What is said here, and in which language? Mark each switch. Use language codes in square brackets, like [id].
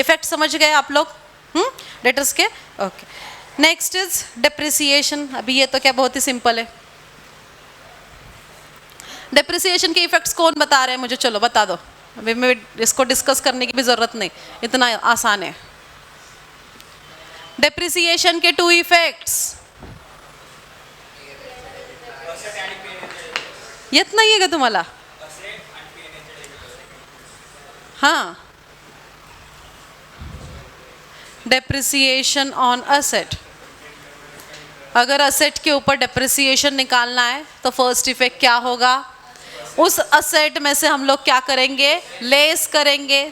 [hi] Effect समझ गए आप लोग डेटर्स के? Okay, [en] Next is depreciation. [hi] अभी ये तो क्या बहुत ही सिंपल है। डेप्रिसिएशन के इफेक्ट्स कौन बता रहे हैं मुझे? चलो बता दो, अभी मैं इसको डिस्कस करने की भी जरूरत नहीं, इतना आसान है। डेप्रिसिएशन के 2 इफेक्ट्स, [mr] येत नाहीये का तुम्हाला? [hi] हाँ, डेप्रिसिएशन ऑन असेट। अगर असेट के ऊपर डेप्रिसिएशन निकालना है तो फर्स्ट इफेक्ट क्या होगा, उस असेट में से हम लोग क्या करेंगे, लेस करेंगे।